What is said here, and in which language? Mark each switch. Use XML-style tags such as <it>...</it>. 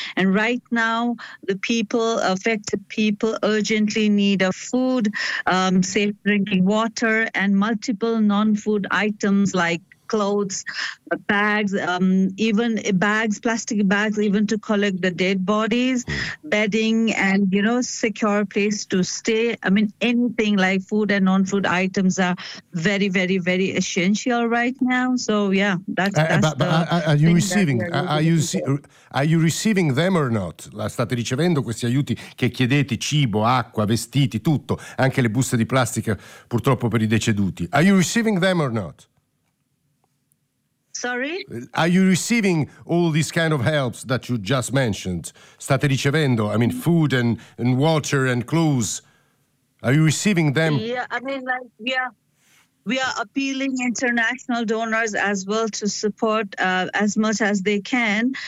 <en>And right now, the people, affected people, urgently need a food, safe drinking water and multiple non-food items like clothes, bags, even bags, plastic bags, even to collect the dead bodies, bedding, and you know, secure place to stay. I mean, anything like food and non-food items are very, very, very essential right now. So yeah, are you receiving them or not?</en> <it>La state ricevendo questi aiuti che chiedete? Cibo, acqua, vestiti, tutto, anche le buste di plastica, purtroppo per i deceduti.</it> <en>Are you receiving them or not? Sorry? Are you receiving all these kind of helps that you just mentioned?</en> <it>State ricevendo,</it> <en>I mean, food and water and clothes. Are you receiving them? We are appealing international donors as well to support as much as they can.</en>